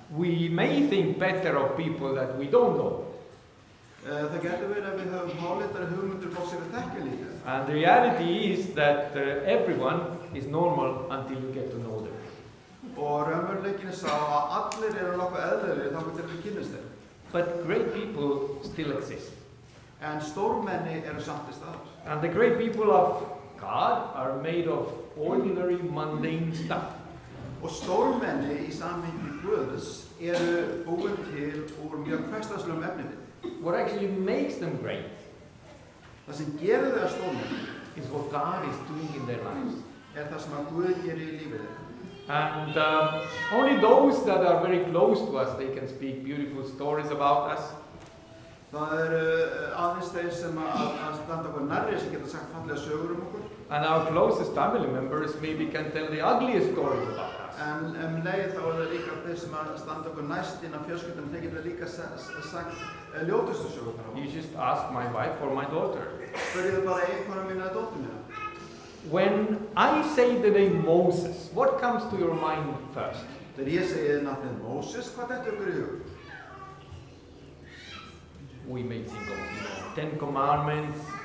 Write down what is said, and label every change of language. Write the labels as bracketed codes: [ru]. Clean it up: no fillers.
[en] We may think better of people that we don't know. [is] Það getur verið að við höfum háleitari hugmyndir fólk sem við þekkjum lítið. [en] And the reality is that everyone is normal until you get to know them. [is] Og raunveruleikinn sá að allir eru nokkuð eðlilegir þangað til við kynnumst þeim. [en] But great people still exist. [is] En stórmenni eru samt í staðar. [en] And the great people of God are made of ordinary, mundane stuff. [is] Og stórmenni í samhengi Guðs eru búin til úr mjög hversdagslegum efnivið. [en] What actually makes them great [is] Það sem gerir þau að stórmenni [en] is what God is doing in their lives. [is] það sem að Guð gerir í lífið þeirra. [en] And only those that are very close to us, they can speak beautiful stories about us. [is] Það eru aðeins þeir sem að standa okkur nærri sem geta sagt fallega sögur okkur. [en] And our closest family members maybe can tell the ugliest stories about us. [is] En leið þá er það líka þeir sem að standa okkur næst innan fjölskyldunum, þeir geta líka sagt ljótustu sögurnar. [en] You just ask my wife or my daughter. [is] Spyrjið bara einkona mína eða dóttur mína. [en] When I say the name Moses, what comes to your mind first? [is] Þegar ég segi nafnið Moses, hvað dettur ykkur í hug? [en] We may think of Ten Commandments,